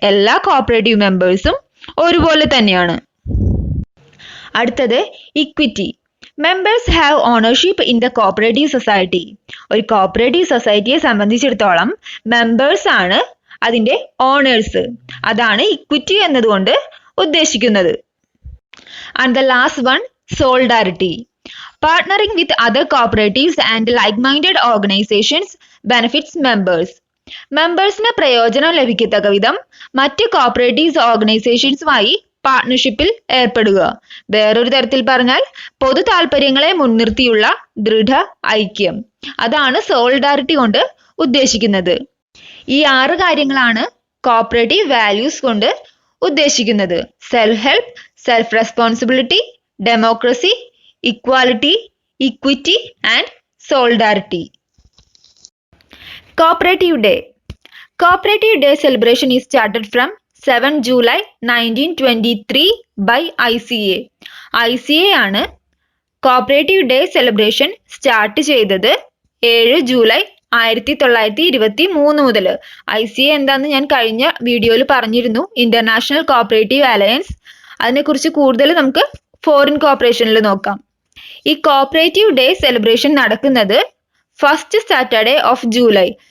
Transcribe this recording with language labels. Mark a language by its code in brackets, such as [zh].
[ml] എല്ലാ കോപ്പറേറ്റീവ് മെമ്പേഴ്സും ഒരുപോലെ തന്നെയാണ്. അടുത്തത് equity. [en] Members have ownership in the cooperative society. [ml] ഒരു കോപ്പറേറ്റീവ് സൊസൈറ്റിയെ സംബന്ധിച്ചിടത്തോളം മെമ്പേഴ്സ് ആണ് അതിന്റെ ഓണേഴ്സ്. അതാണ് ഇക്വിറ്റി എന്നതുകൊണ്ട് ഉദ്ദേശിക്കുന്നത്. [en] And the last one, solidarity. Partnering with other cooperatives and like-minded organizations benefits members. [ml] മെമ്പേഴ്സിന് പ്രയോജനം ലഭിക്കത്തക്ക വിധം മറ്റ് കോപ്പറേറ്റീവ്സ് ഓർഗനൈസേഷൻസുമായി പാർട്ട്ണർഷിപ്പിൽ ഏർപ്പെടുക. വേറൊരു തരത്തിൽ പറഞ്ഞാൽ പൊതു താല്പര്യങ്ങളെ മുൻനിർത്തിയുള്ള ദൃഢ ഐക്യം. അതാണ് സോളിഡാരിറ്റി കൊണ്ട് ഉദ്ദേശിക്കുന്നത്. ഈ 6 കാര്യങ്ങളാണ് കോപ്പറേറ്റീവ് വാല്യൂസ് കൊണ്ട് ഉദ്ദേശിക്കുന്നത്. [en] Self help, self responsibility, democracy, equality, equity and solidarity. Cooperative Day. Cooperative Day celebration is started from 7 July 1923 by ICA. [ml] ICA ആണ് കോപ്പറേറ്റീവ് ഡേ സെലിബ്രേഷൻ സ്റ്റാർട്ട് ചെയ്തത് 7 ജൂലൈ 1923 മുതൽ. ICA എന്താന്ന് ഞാൻ കഴിഞ്ഞ വീഡിയോയിൽ പറഞ്ഞിരുന്നു, ഇന്റർനാഷണൽ കോപ്പറേറ്റീവ് അലയൻസ്. അതിനെക്കുറിച്ച് കൂടുതൽ നമുക്ക് ഫോറിൻ കോപ്പറേഷനിൽ നോക്കാം. ഈ കോപ്പറേറ്റീവ് ഡേ സെലിബ്രേഷൻ നടക്കുന്നത് [en] First Saturday of July.